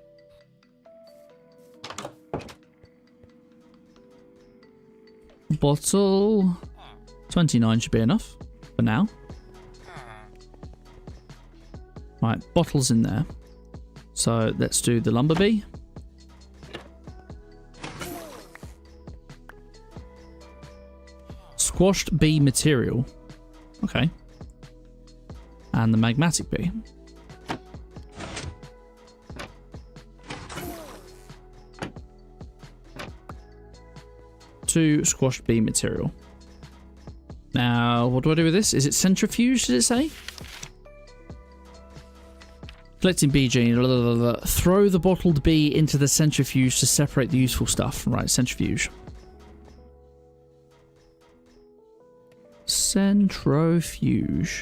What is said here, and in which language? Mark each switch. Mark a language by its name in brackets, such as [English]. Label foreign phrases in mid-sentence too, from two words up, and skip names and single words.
[English] Bottle 29 should be enough for now. Right, bottles in there. So let's do the lumber bee. Squashed bee material. Okay. And the magmatic bee. Two squashed bee material. Now, what do I do with this? Is it centrifuge, did it say? Collecting bee gene. Blah, blah, blah, blah. Throw the bottled bee into the centrifuge to separate the useful stuff. Right, centrifuge. Centrifuge.